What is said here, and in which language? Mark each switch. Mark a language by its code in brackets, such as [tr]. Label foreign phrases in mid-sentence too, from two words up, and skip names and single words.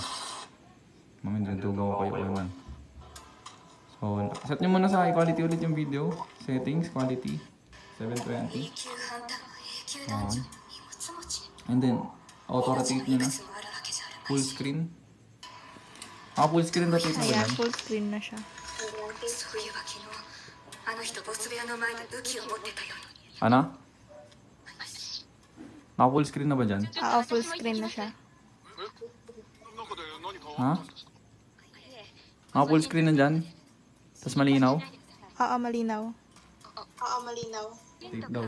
[tl] Mamaya dugaw ko kayo naman. So, set nyo muna sa quality ulit yung video. [en] Settings, quality. 720. And then, [tl] auto-rotate nyo na. [en] Full screen. Full screen rotate [tl] na ba Ayan, yan? [en] full screen [tl] na siya. [ja] そういえば昨日あの人ボス部屋の前で武器を持ってたように [tl] Ano? Naka- [en] full screen [tl] na ba dyan? Oo, [en] full screen [tl] na siya. Ha? Naka- [en] full screen [tl] na dyan? Tapos malinaw? Oo, malinaw. Tape daw.